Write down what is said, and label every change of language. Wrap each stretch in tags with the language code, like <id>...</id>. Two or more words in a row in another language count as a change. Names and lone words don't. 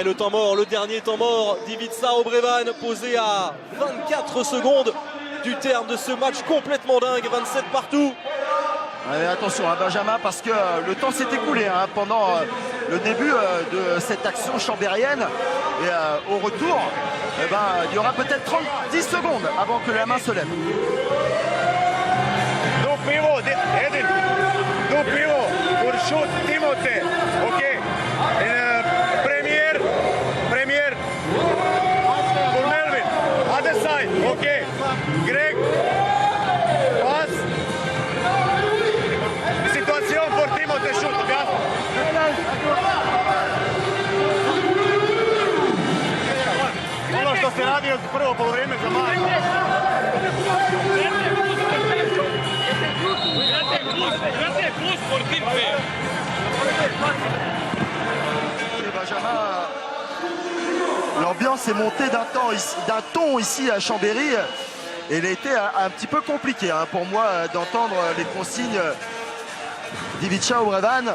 <fr>Ouais, le temps mort, le dernier temps mort d'Ivica Obrevan posé à 24 secondes du terme de ce match complètement dingue. 27 partout. Ouais, attention à Benjamin parce que le temps s'est écoulé pendant le début de cette action chambérienne. Et au retour, il y aura peut-être 10 secondes avant que la main se lève.</fr> <en>Do pivot, Edil. Do pivot pour shoot Timothée. OK.</en> <fr>Premier. Pour Melvin.</fr> <en>Other side. OK. Greg. Pass.</en> <fr>Situation pour Timothée shoot. Bien.</fr> <sr>Ono što se radi od prvo poluvreme za Maj.</sr> <fr>Benjamin, l'ambiance est montée d'un ton ici à Chambéry. Et il a été un petit peu compliqué pour moi d'entendre les consignes d'Ivica Obrevan.</fr>